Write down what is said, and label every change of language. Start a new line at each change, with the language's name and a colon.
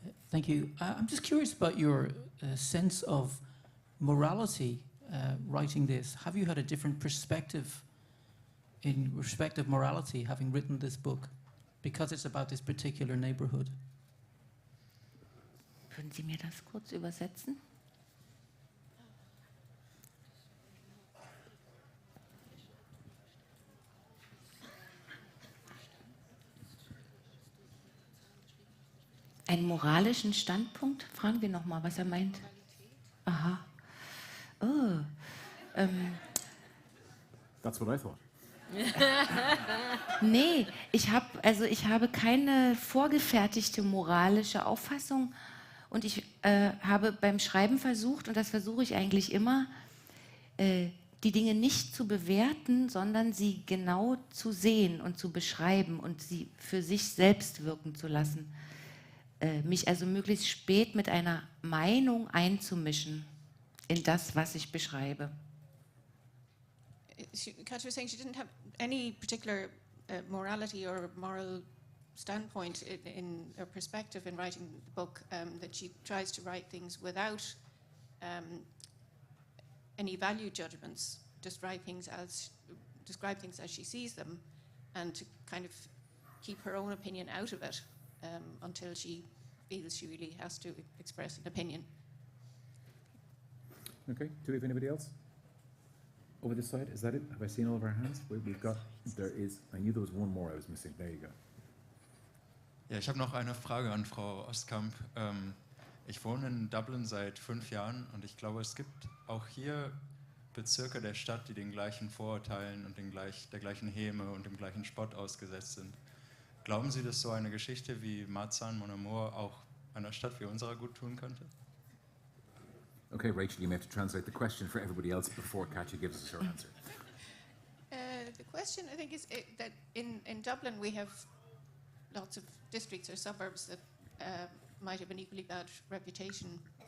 English: Thank you. I'm just curious about your sense of morality writing this. Have you had a different perspective in respect of morality having written this book? Because it's about this particular neighborhood.
German: Würden Sie mir das kurz übersetzen? Einen moralischen Standpunkt? Fragen wir nochmal, was er meint. Aha. Oh.
English: That's what I thought.
German: Nee, ich habe keine vorgefertigte moralische Auffassung und ich habe beim Schreiben versucht, und das versuche ich eigentlich immer, die Dinge nicht zu bewerten, sondern sie genau zu sehen und zu beschreiben und sie für sich selbst wirken zu lassen. Mich also möglichst spät mit einer Meinung einzumischen in das, was ich beschreibe.
English: Katja was saying she didn't have any particular morality or moral standpoint in her perspective in writing the book, that she tries to write things without any value judgments, just describe things as she sees them, and to kind of keep her own opinion out of it until she feels she really has to express an opinion. Okay, do we have anybody else? Over this side, is that it? Have I seen all of our hands? I knew there was one more I was missing. There you go.
German: Ja, ich habe noch eine Frage an Frau Oskamp. Ich wohne in Dublin seit 5 Jahren und ich glaube, es gibt auch hier Bezirke der Stadt, die den gleichen Vorurteilen und der gleichen Häme und dem gleichen Spott ausgesetzt sind. Glauben Sie, dass so eine Geschichte wie Marzahn Mon Amour auch einer Stadt wie unserer gut tun könnte?
English: Okay, Rachel, you may have to translate the question for everybody else before Katja gives us her answer. The question, I think, is that in Dublin we have lots of districts or suburbs that might have an equally bad reputation.